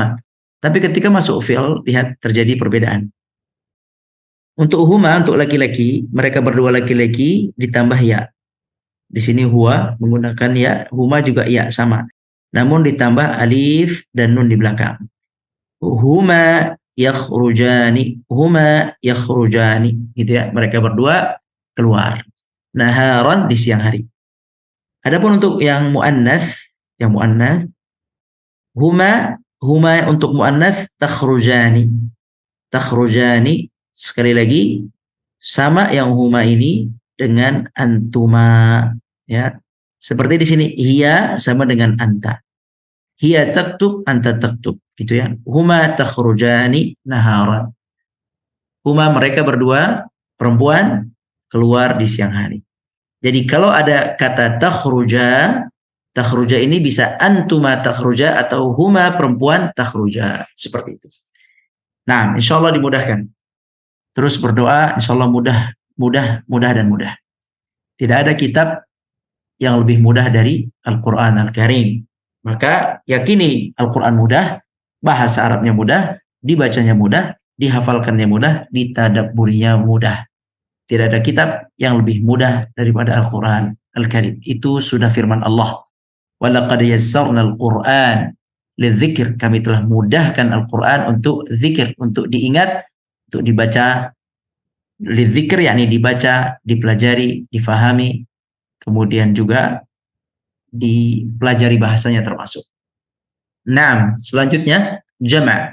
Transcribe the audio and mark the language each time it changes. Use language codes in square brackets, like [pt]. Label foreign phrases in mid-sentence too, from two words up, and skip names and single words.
[id] Tapi ketika masuk fi'il, lihat terjadi perbedaan. Untuk huma, untuk laki-laki, mereka berdua laki-laki ditambah ya. Di sini huwa menggunakan ya, huma juga ya sama. Namun ditambah alif dan nun di belakang. [ar] هما يخرجان، هما يخرجان, [id] gitu ya. Mereka berdua keluar. Naharan di siang hari. Adapun untuk yang muannats, huma untuk muannats takhrujani. Takhrujani sekali lagi sama yang huma ini dengan antuma, ya. Seperti di sini hiya sama dengan anta. [ar] هي تكتب، أنت تكتب, [id] gitu ya. [ar] هما تخرجان نهارا. [id] Huma mereka berdua perempuan keluar di siang hari. Jadi kalau ada kata takhruja, takhruja ini bisa [ar] أنتما تخرجا [id] atau huma perempuan takhruja, seperti itu. Nah, [ar] إن شاء الله [id] dimudahkan. Terus berdoa, [ar] إن شاء الله [id] mudah dan mudah. Tidak ada kitab yang lebih mudah dari Al-Quran Al-Karim. Maka yakini Al-Quran mudah, bahasa Arabnya mudah, dibacanya mudah, dihafalkannya mudah, ditadabburinya mudah. Tidak ada kitab yang lebih mudah daripada Al-Quran Al-Karim. Itu sudah firman Allah. [ar] وَلَقَدْ يَسَّرْنَا الْقُرْآنِ لِلذِّكْرِ. [id] Kami telah mudahkan Al-Quran untuk zikir, untuk diingat, untuk dibaca. Lidzikr yakni dibaca, dipelajari, difahami, kemudian juga dipelajari bahasanya termasuk. Nah, selanjutnya jama'.